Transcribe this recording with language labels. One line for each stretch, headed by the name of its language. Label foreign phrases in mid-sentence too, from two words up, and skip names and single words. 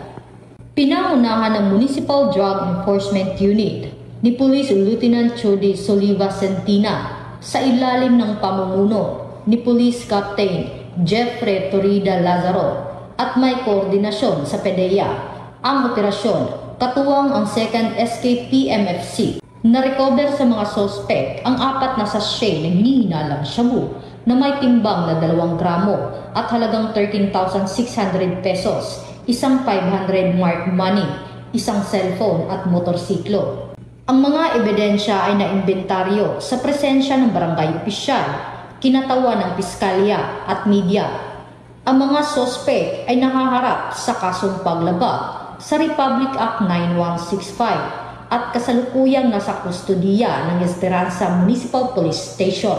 Filipino: Pinangunahan ng Municipal Drug Enforcement Unit ni Police Lieutenant Chody Soliva Sentina sa ilalim ng pamumuno ni Police Captain Jeffrey Torrida Lazaro at may koordinasyon sa PDEA ang operasyon katuwang ang 2nd SKPMFC. Na-recover sa mga sospek ang 4 na sachet ng hinihinalang shabu na may timbang na 2 gramo at halagang 13,600 pesos, isang 500
English: mark money,
Filipino: isang cellphone at motorsiklo. Ang mga ebidensya ay naimbentaryo sa presensya ng barangay opisyal, kinatawan ng piskalya at media. Ang mga sospek ay nakaharap sa kasong paglabag sa Republic Act 9165 at kasalukuyang nasa kustodiya ng Esperanza Municipal Police Station.